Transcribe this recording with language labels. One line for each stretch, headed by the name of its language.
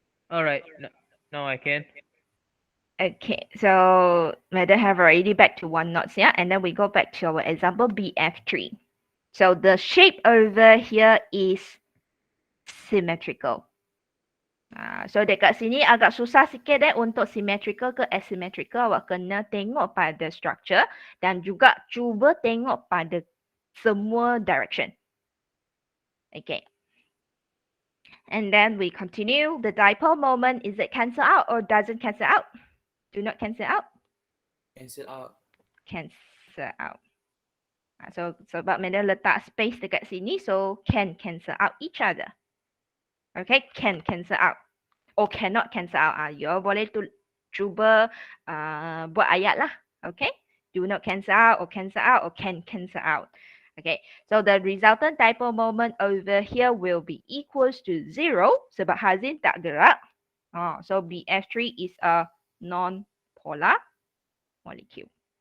English: Alright, now I can. Okay, so madam have already back to one knots, yeah? And then we go back to our example Bf3. So the shape over here is symmetrical.
Malay: So dekat sini agak susah sikit untuk symmetrical ke asymmetrical. Awak kena tengok pada structure dan juga cuba tengok pada semua direction. Okay.
English: And then we continue. The dipole moment, is it cancel out or doesn't cancel out? Do not cancel out. Cancel out. Cancel out. So
Malay: sebab mana letak
English: space
Malay: dekat sini,
English: so can cancel out each other. Okay, can cancel out or cannot cancel out.
Malay: You boleh cuba buat ayat lah.
English: Okay, do not cancel out or can cancel out. Okay, so the resultant dipole moment over here will be equals to 0
Malay: sebab Hazin tak gerak.
English: So Bf3 is a non-polar molecule.